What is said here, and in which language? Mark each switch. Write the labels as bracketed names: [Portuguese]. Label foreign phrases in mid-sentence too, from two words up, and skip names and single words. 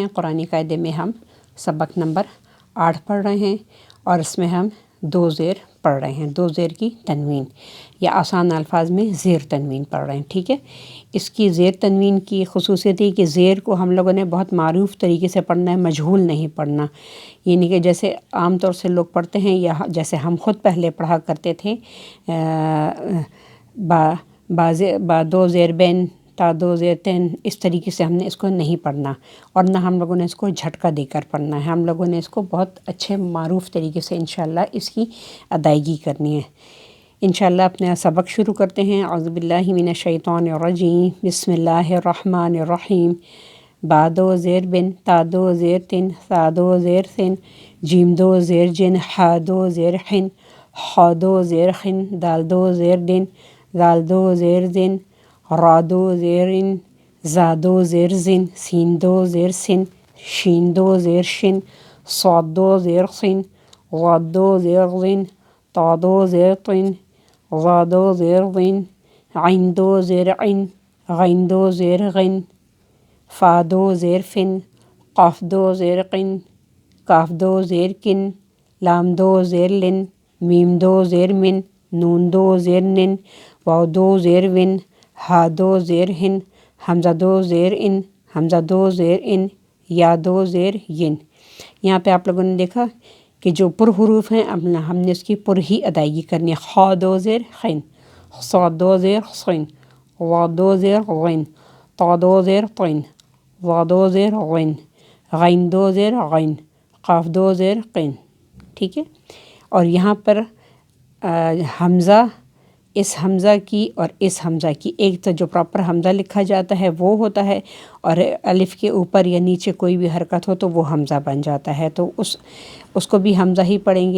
[Urdu] قرآنی قاعدے میں ہم سبق نمبر 8 پڑھ رہے ہیں اور اس میں ہم 2 زیر پڑھ رہے ہیں، 2 زیر کی تنوین یا آسان الفاظ میں زیر تنوین پڑھ رہے ہیں، ٹھیک ہے۔ اس کی زیر تنوین کی خصوصیت ہے کہ زیر کو ہم لوگوں نے بہت معروف طریقے سے پڑھنا ہے، مجہول نہیں پڑھنا، یعنی کہ جیسے عام طور سے لوگ پڑھتے ہیں یا جیسے ہم خود پہلے پڑھا کرتے تھے، با 2 زیر بین تا 2 زیر تین، اس طریقے سے ہم نے اس کو نہیں پڑھنا، اور نہ ہم لوگوں نے اس کو جھٹکا دے کر پڑھنا ہے۔ ہم لوگوں نے اس کو بہت اچھے معروف طریقے سے انشاءاللہ اس کی ادائیگی کرنی ہے۔ انشاءاللہ اپنا سبق شروع کرتے ہیں۔ [Arabic] اعوذ باللہ من الشیطان الرجیم، بسم اللہ الرحمن الرحیم۔ [Urdu] با 2 زیر بن تا 2 زیر تن ثا 2 زیر ثن جیم 2 زیر جن حا 2 زیر حن خا 2 زیر خن دال 2 زیر دن ذال 2 زیر زن را 2 زیر ان زا 2 زیر زن سین 2 زیر سن شین 2 زیر شن صاد 2 زیر صن غاد 2 زیر غن طا 2 زیر طن ظا 2 زیر ظن عین 2 زیر عن غین 2 زیر غن فا 2 زیر فن قاف 2 زیر قن کاف 2 زیر کن لام 2 زیر لن میم 2 زیر من نون 2 زیر نن واو 2 زیر ون ہا 2 زیر ہن حمزہ 2 زیر ان حمزہ 2 زیر ان یا 2 زیر ین۔ یہاں پہ آپ لوگوں نے دیکھا کہ جو پر حروف ہیں اب ہم نے اس کی پر ہی ادائیگی کرنی ہے۔ خا 2 زیر خن صاد 2 زیر صن وا 2 زیر غن طا 2 زیر طن ظا 2 زیر غن غین 2 زیر غن قاف 2 زیر قن، ٹھیک ہے۔ اور یہاں پر حمزہ، اس حمزہ کی اور اس حمزہ کی، ایک تو جو پراپر حمزہ لکھا جاتا ہے وہ ہوتا ہے، اور الف کے اوپر یا نیچے کوئی بھی حرکت ہو تو وہ حمزہ بن جاتا ہے، تو اس کو بھی حمزہ ہی پڑھیں گے۔